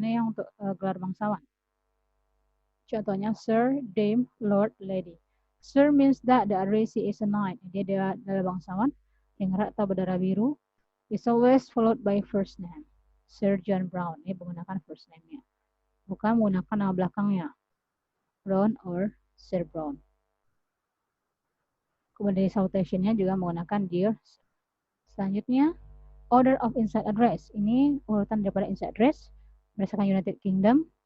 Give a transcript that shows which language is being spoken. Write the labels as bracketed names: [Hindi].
[Indonesian] Ini yang untuk gelar bangsawan. Contohnya Sir, Dame, Lord, Lady. [English] Sir means that the addressee is a knight. [Indonesian] Dia adalah bangsawan yang erat atau berdarah biru. [English] Is always followed by first name. Sir John Brown. [Indonesian] Ini menggunakan first name-nya. Bukan menggunakan nama belakangnya. [English] Brown or Sir Brown. [Indonesian] Kemudian salutation-nya juga menggunakan dear. Selanjutnya, [English] order of inside address. [Indonesian] Ini urutan daripada inside address berdasarkan United Kingdom.